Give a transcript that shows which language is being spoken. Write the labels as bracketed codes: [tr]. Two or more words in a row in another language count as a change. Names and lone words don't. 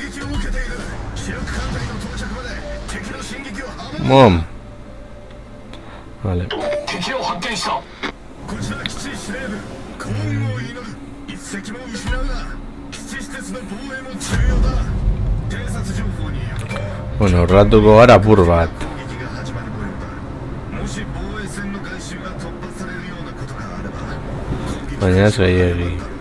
[es] Mom. Vale. [ja] 敵を発見した。こちら基地司令部、幸運を祈る。一隻も失うな。基地施設の防衛も重要だ。偵察情報によると [eu] Bueno, horratuko gara apur bat. [ja] 攻撃が始まる模様だ。もし防衛線の外周が突破されるようなことがあれば、攻撃 [eu] Baina ez gehiegi.